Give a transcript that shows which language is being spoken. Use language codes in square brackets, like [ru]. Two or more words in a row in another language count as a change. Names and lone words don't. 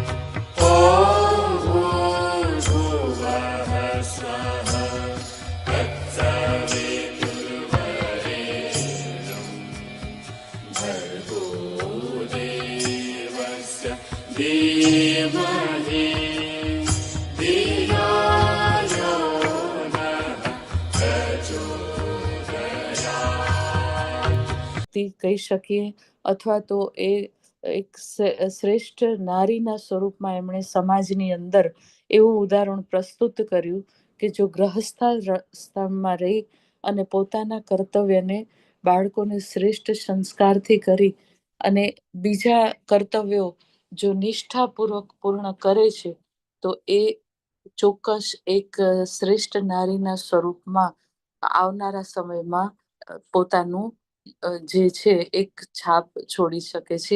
[sa] ॐ भूर्भुवः स्वः तत्सवितुर्वरेण्यं भर्गो देवस्य धीमहि धियो यो नः प्रचोदयात्। [gu] કહી શકીએ અથવા તો એ એક શ્રેષ્ઠ નારીના સ્વરૂપમાં એમણે સમાજની અંદર એવું ઉદાહરણ પ્રસ્તુત કર્યું કે જો ગૃહસ્થાશ્રમમાં રહી અને પોતાના કર્તવ્યને બાળકોને શ્રેષ્ઠ સંસ્કારથી કરી અને બીજા કર્તવ્યો જો નિષ્ઠાપૂર્વક પૂર્ણ કરે છે તો એ ચોક્કસ એક શ્રેષ્ઠ નારીના સ્વરૂપમાં આવનારા સમયમાં પોતાનું જે છે એક છાપ છોડી શકે છે.